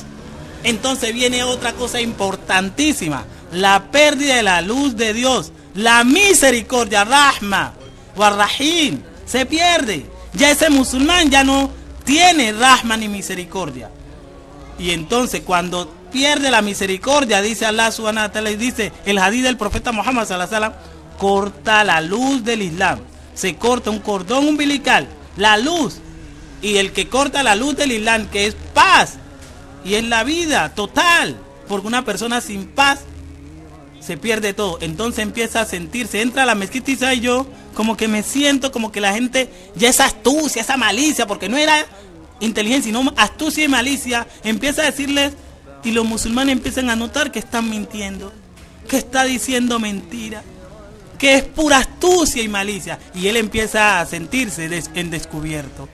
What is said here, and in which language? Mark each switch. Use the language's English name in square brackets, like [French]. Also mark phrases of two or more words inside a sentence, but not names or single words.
[Spanish] Entonces viene otra cosa importantísima, la pérdida de la luz de Dios. La misericordia, [Arabic] rahma, warrahim, [Spanish] se pierde. Ya ese musulmán ya no tiene rahma ni misericordia. Y entonces cuando pierde la misericordia, dice Allah [Arabic] subhanahu wa ta'ala, [Spanish] dice el hadith del profeta Muhammad [Arabic] sallallahu alaihi wasallam, [Spanish] corta la luz del Islam. Se corta un cordón umbilical, la luz. Y el que corta la luz del Islam, que es paz, y es la vida total, porque una persona sin paz se pierde todo. Entonces empieza a sentirse, entra a la mezquita y dice, yo como que me siento como que la gente, ya esa astucia, esa malicia, porque no era inteligencia, sino astucia y malicia, empieza a decirles, y los musulmanes empiezan a notar que están mintiendo, que está diciendo mentira, que es pura astucia y malicia, y él empieza a sentirse en descubierto.